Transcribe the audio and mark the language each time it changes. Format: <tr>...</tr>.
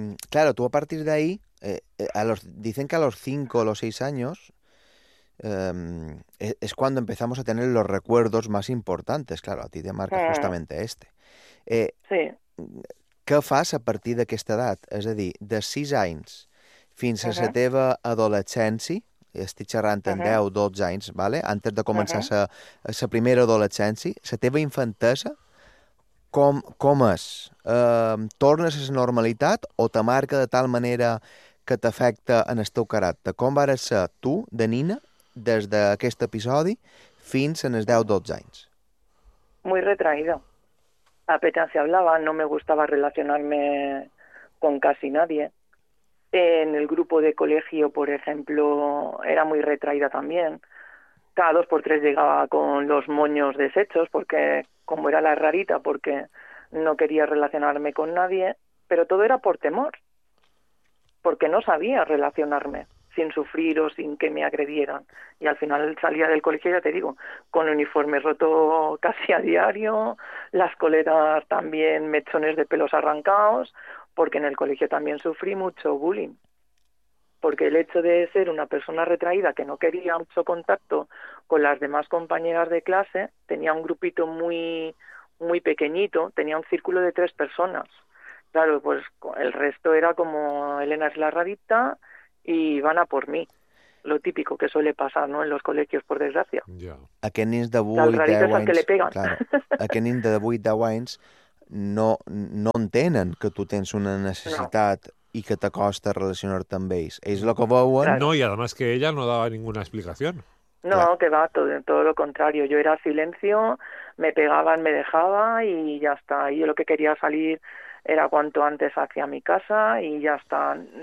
<es>Claro, tú a partir de ahí, dicen que a los 5 o los 6 años... es cuando empezamos a tener los recuerdos más importantes, claro, a ti te marca justamente este. Sí.</es> <ca>Què fas a partir d'aquesta edat? És a dir, de 6 anys fins a la teva adolescència, estic xerrant en 10 o 12 anys, ¿vale? Antes de començar la primera adolescència, la teva infantesa, com és? Tornes a la normalitat o te marca de tal manera que t'afecta en el teu caràcter? Com vas ser tu, de nina, des d'aquest episodi fins en els 10-12 anys?</ca> <es>Muy retraída. Apenas se hablaba, no me gustaba relacionarme con casi nadie. En el grupo de colegio, por ejemplo, era muy retraída también. Cada 2x3 llegaba con los moños deshechos, porque como era la rarita, porque no quería relacionarme con nadie, pero todo era por temor, porque no sabía relacionarme sin sufrir o sin que me agredieran. Y al final salía del colegio, ya te digo, con el uniforme roto casi a diario, las coletas también, mechones de pelos arrancados, porque en el colegio también sufrí mucho bullying. Porque el hecho de ser una persona retraída que no quería mucho contacto con las demás compañeras de clase, tenía un grupito muy, muy pequeñito, tenía un círculo de 3 personas. Claro, pues el resto era como Elena es la rarita, y van a por mí. lo típico que suele pasar, ¿no?, en los colegios, por desgracia.</es> <ca>Yeah. Aquest nens de 8, 10 anys...</ca> <es>Les rarites al que le pegan.</es> <ca>Claro, aquest nens de 8, 10 anys no entenen que tu tens una necessitat i que t'acosta a relacionar-te amb ells. Ells el que veuen... No, i</ca> <es>además que ella no</es> <ca>dava ninguna explicació.</ca> <es>No, claro. Que va, todo lo contrario. Yo era silencio, me pegaban, me dejaba y ya está. Y yo lo que quería salir era cuanto antes hacia mi casa y ya está.</es>